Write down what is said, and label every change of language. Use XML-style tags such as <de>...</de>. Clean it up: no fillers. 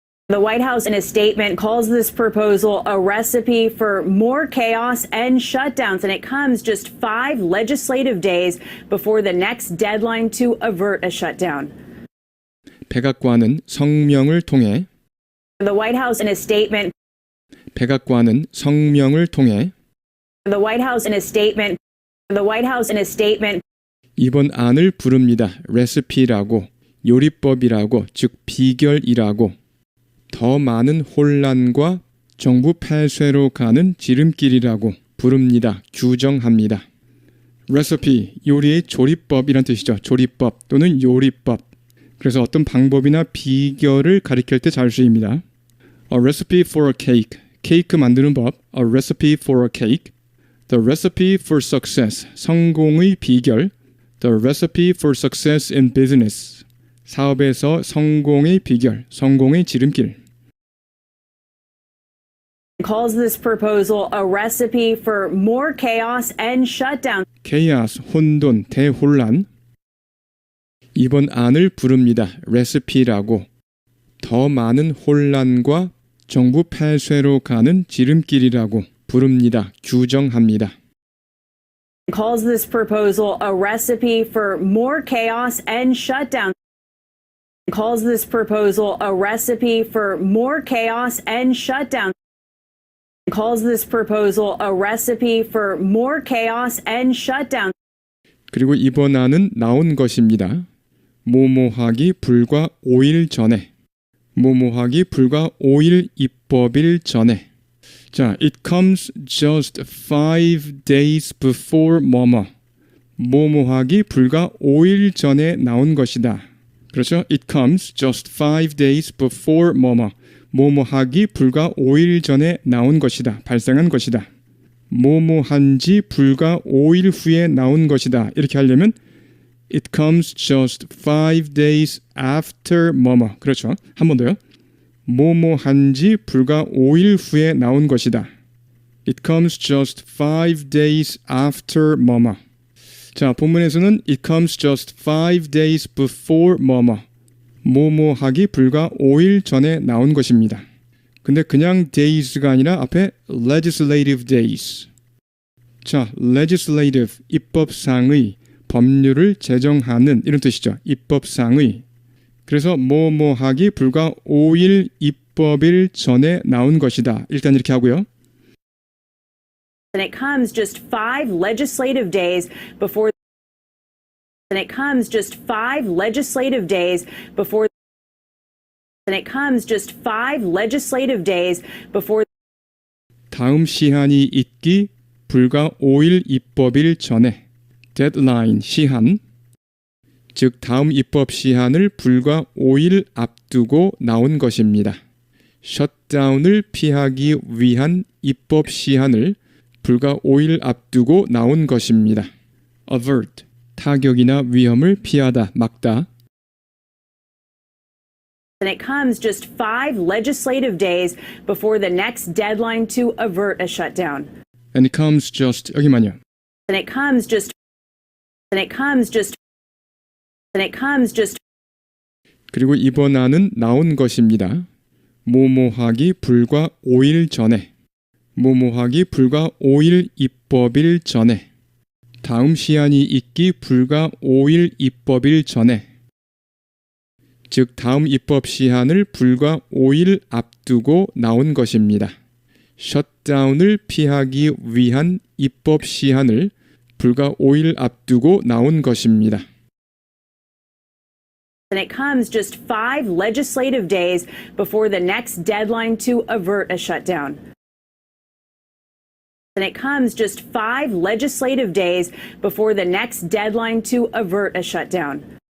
<en>The White House, in a statement, calls this proposal a recipe for more chaos and shutdowns, and it comes just 5 legislative days before the next deadline to avert a shutdown.</en> <ko>백악관은 성명을 통해</ko> <en>The White House, in a statement,</en> <ko>백악관은 성명을 통해</ko> <en>the White House, in a statement, the White House, in a statement,</en> <ko>이번 안을 부릅니다. 레시피라고, 요리법이라고, 즉 비결이라고. 더 많은 혼란과 정부 폐쇄로 가는 지름길이라고 부릅니다. 규정합니다. 레시피, 요리의 조리법이란 뜻이죠. 조리법 또는 요리법. 그래서 어떤 방법이나 비결을 가리킬 때 잘 쓰입니다.</ko> <en>A recipe for a cake.</en> <ko>케이크 만드는 법.</ko> <en>A recipe for a cake. The recipe for success.</en> <ko>성공의 비결.</ko> <en>The recipe for success in business.</en> <ko>사업에서 성공의 비결, 성공의 지름길.</ko> <en>calls this proposal a recipe for more chaos and shutdown.</en> <ko>chaos, 혼돈, 대혼란. 이번 안을 부릅니다. 레시피라고. 더 많은 혼란과 정부 폐쇄로 가는 지름길이라고 부릅니다. 규정합니다.</ko> <en>calls this proposal a recipe for more chaos and shutdown. calls this proposal a recipe for more chaos and shutdown. calls this proposal a recipe for more chaos and shutdown.</en> <ko>그리고 이번 안은 나온 것입니다. 모모하기 불과 5일 전에. 모모하기 불과 5일 입법일 전에.</ko> <en>자, it comes just 5 days before 뭐뭐.</en> <ko>모모하기 불과 5일 전에 나온 것이다. 그렇죠?</ko> <en>It comes just 5 days before 뭐뭐.</en> <ko>모모하기 불과 5일 전에 나온 것이다. 발생한 것이다. 모모한 지 불과 5일 후에 나온 것이다. 이렇게 하려면</ko> <en>It comes just 5 days after 뭐뭐.</en> <ko>그렇죠? 한 번 더요. 모모한 지 불과 5일 후에 나온 것이다.</ko> <en>It comes just 5 days after 뭐뭐.</en> <ko>자, 본문에서는</ko> <en>It comes just 5 days before 뭐뭐.</en> <ko>모모하기 불과 5일 전에 나온 것입니다. 근데 그냥 days가 아니라 앞에 legislative days. 자, legislative, 입법상의, 법률을 제정하는 이런 뜻이죠. 입법상의. 그래서 뭐뭐하기 불과 5일 입법일 전에 나온 것이다. 일단 이렇게 하고요.</ko> <en>And it comes just 5 legislative days before. And it comes just 5 legislative days before. And it comes just 5 legislative days before.</en> <ko>다음 시한이 있기 불과 5일 입법일 전에. deadline, 시한. 즉 다음 입법 시한을 불과 5일 앞두고 나온 것입니다. 셧다운을 피하기 위한 입법 시한을 불과 5일 앞두고 나온 것입니다. avert, 타격이나 위험을 피하다, 막다.</ko> <en>And it comes just 5 legislative days before the next deadline to avert a shutdown. And it comes just,</en> <ko>여기만요.</ko> <en>And it comes just. And it comes just. And it comes just.</en> <ko>그리고 이번 안은 나온 것입니다. 모모하기 불과 5일 전에. 모모하기 불과 5일 입법일 전에. 다음 시한이 있기 불과 5일 입법일 전에, 즉 다음 입법 시한을 불과 5일 앞두고 나온 것입니다. 셧다운을 피하기 위한 입법 시한을 불과 5일 앞두고 나온 것입니다.</ko> <en>And it comes just 5 legislative days before the next deadline to avert a shutdown. And it comes just 5 legislative days before the next deadline to avert a shutdown.</en>